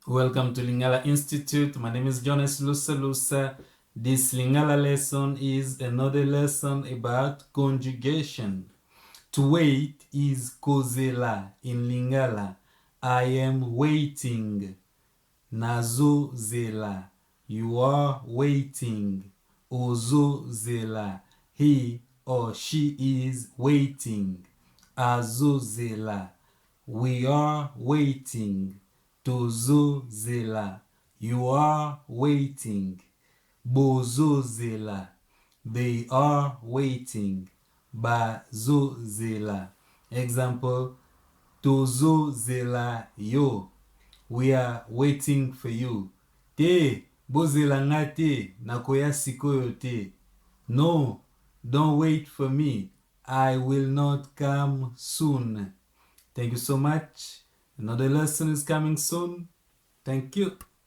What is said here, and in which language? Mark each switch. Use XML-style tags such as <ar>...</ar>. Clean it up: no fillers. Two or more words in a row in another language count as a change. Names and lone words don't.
<en>Welcome to Lingala Institute. My name is Jonas Lusa. This Lingala lesson is another lesson about conjugation. To wait is kozela in Lingala. I am waiting.</en> <ln>Nazo, zela.</ln> <en>You are waiting.</en> <ln>Ozo, zela.</ln> <en>He or she is waiting.</en> <ln>Azo, zela.</ln> <en>We are waiting.</en> <ln>Tozo, zela.</ln> <en>You are waiting.</en> <ln>Bozo, zela.</ln> <en>They are waiting.</en> <ln>Bazo, zela. Example, Tozo, zela, yo.</ln> <en>We are waiting for you.</en> <ln>Te, bozela ngate, Nako sikoyo te.</ln> <en>No, don't wait for me. I will not come soon. Thank you so much. Another lesson is coming soon. Thank you.</en>